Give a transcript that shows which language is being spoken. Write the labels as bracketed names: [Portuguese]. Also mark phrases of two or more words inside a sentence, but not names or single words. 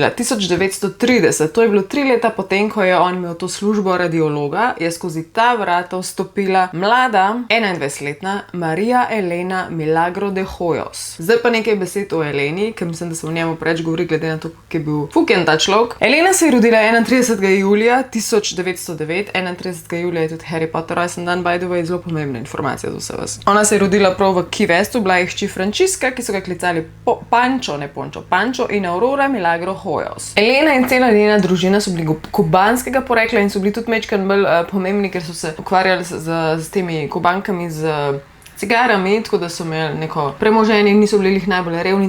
[Slovenian] aprila 1930 1930, to je bilo 3 leta potem, ko je on imel to službo radiologa, je skozi ta vrata vstopila mlada 21-letna Maria Elena Milagro de Hoyos. Zdaj pa nekaj besed o Eleni, ker mislim, da se o njemu preveč govori, glede na to, kako je bil fuken ta človek. Elena se je rodila 31. julija 1909, 31. julija je tudi Harry Potter rojsten dan, [English] by the way, [Slovenian] zelo pomembna informacija za vse vas. Ona se je rodila prav v Key Westu, bila je hči Frančiska, ki so ga klicali Pancho in Aurora Milagro Hoyos. Elena in cela njena družina so bili kubanskega porekla in so bili tudi majčkeno bolj pomembni, ker so se ukvarjali z temi kubankami, z cigarami, tako da so imeli neko premoženje in niso bili najbolj revni.